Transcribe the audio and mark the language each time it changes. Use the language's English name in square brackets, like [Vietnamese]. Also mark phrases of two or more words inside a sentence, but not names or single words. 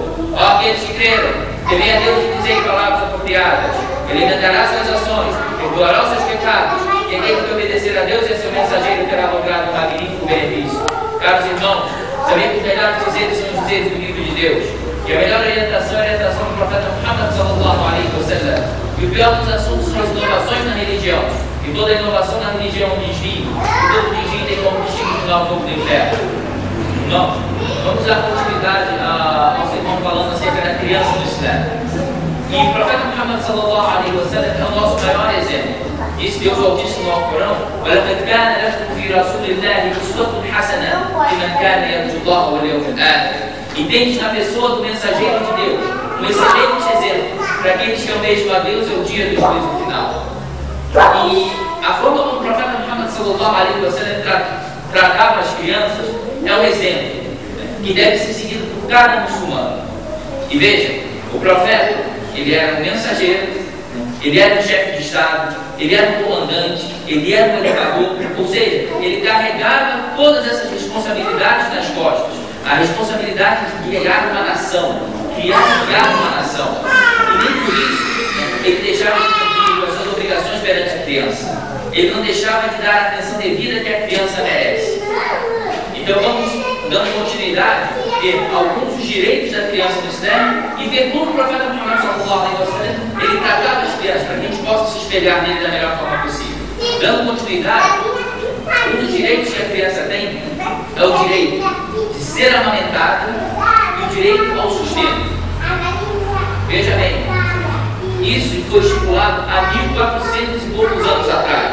[Portuguese] Ó aqueles que creram, temei a Deus e dizei palavras apropriadas. Ele alimentará suas ações, perdoará os seus pecados, e aquele que obedecer a Deus e a seu mensageiro terá logrado um magnífico benefício. Caros irmãos, sabem que os melhores dizeres são os dizeres do livro de Deus, que a melhor orientação é a orientação do profeta Muhammad [Arabic] صلى الله عليه وسلم. [Portuguese] E o pior dos assuntos são as inovações na religião, e toda inovação na religião é um desvio, e todo desvio tem como destino final o fogo do inferno. Não, vamos dar continuidade ao sermão falando acerca da criança no Islã. E o profeta Muhammad [Arabic] صلى الله عليه وسلم [Portuguese] é o nosso maior exemplo. Disse Deus Altíssimo no Alcorão: [Arabic] وَلَقَدْ كَانَ لَكُمْ فِي رَسُولِ اللَّهِ أُسْوَةٌ حَسَنَةٌ لِمَنْ كَانَ يَرْجُو اللَّهَ وَالْيَوْمَ الْآخِرَ. [Portuguese] E tens na pessoa do mensageiro de Deus um excelente exemplo para aqueles que almejam a Deus e o dia do juízo final. E a forma como o profeta Muhammad [Arabic] صلى الله عليه وسلم [Portuguese] tratava as crianças é um exemplo que deve ser seguido por cada muçulmano. E veja, o profeta, ele era um mensageiro, ele era um chefe de Estado, ele era um comandante, ele era um educador, ou seja, ele carregava todas essas responsabilidades nas costas, a responsabilidade de guiar uma nação, criar uma nação. E nem por isso ele deixava de cumprir as suas obrigações perante a criança. Ele não deixava de dar a atenção devida que a criança merece. Então vamos dando continuidade, ver alguns dos direitos da criança no Islã e ver como o profeta Muhammad [Arabic] صلى الله عليه وسلم [Portuguese] ele tratava as crianças para que a gente possa se espelhar nele da melhor forma possível. Dando continuidade, um dos direitos que a criança tem é o direito de ser amamentada e o direito ao sustento. Veja bem, isso foi estipulado há 1400 e poucos anos atrás.